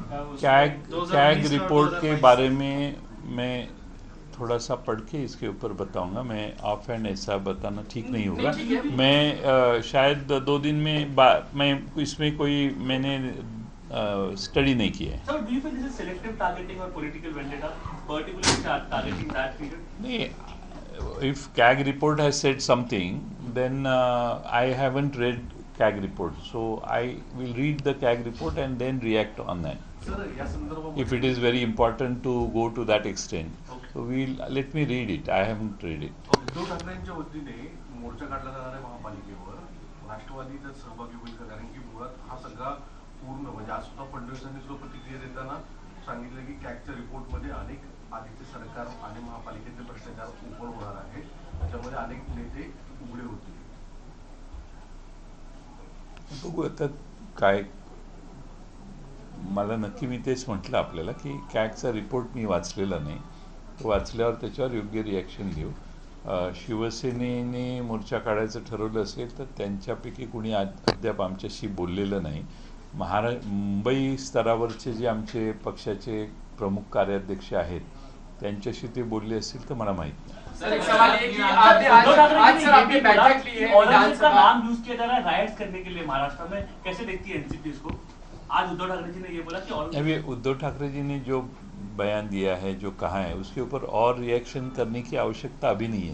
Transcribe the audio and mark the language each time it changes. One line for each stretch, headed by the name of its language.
Hindi: CAG report के बारे में मैं थोड़ा सा पढ़ के इसके ऊपर बताऊंगा। मैं ऑफ हैंड ऐसा बताना ठीक नहीं होगा। मैं शायद 2 दिन में मैं इसमें मैंने स्टडी नहीं किया है।
English: So, do you feel this is selective targeting or political vendetta, particularly targeting that period?
Hindi: नहीं,
English: if CAG report has said something, then I haven't read CAG report, so I will read the CAG report and then react on that. If it is very important to go to that extent, so let me read it. I haven't read it.
Marathi: Uddhav ठाकरेंच्या वतीने मोर्चा काढला जाणार आहे महापालिकेवर, राष्ट्रवादी त्यात सहभागी होईल का? कारण की मुळात हा सगळा पूर्ण म्हणजे आज सुद्धा फडणवीसांनी सुद्धा प्रतिक्रिया देताना सांगितलं की कॅगच्या रिपोर्टमध्ये अनेक आधीचे सरकार आणि महापालिकेचे भ्रष्टाचार उघड होणार आहे, त्याच्यामध्ये अनेक नेते उघडे होतील. बघू आता काय, मला नक्की मी तेच म्हटलं आपल्याला की कॅगचा रिपोर्ट मी वाचलेला नाही, तो वाचल्यावर त्याच्यावर योग्य रिॲक्शन घेऊ. शिवसेनेने मोर्चा काढायचं ठरवलं असेल तर त्यांच्यापैकी कुणी अद्याप आमच्याशी बोललेलं नाही. मुंबई स्तरावरचे जे आमचे पक्षाचे प्रमुख कार्याध्यक्ष आहेत त्यांच्याशी ते बोलले असतील तर मला माहित नाही.
Hindi: सर, एक सवाल है कि आपने आज सर आपने बैठक ली है, विधानसभा नाम यूज किया जा रहा है राइट्स करने के लिए महाराष्ट्र में, कैसे देखती है एनसीपी इसको? आज उद्धव ठाकरे जी ने ये बोला कि अभी उद्धव ठाकरे जी ने जो बयान दिया है, जो कहा है, उसके ऊपर और रिएक्शन करने की आवश्यकता अभी नहीं है।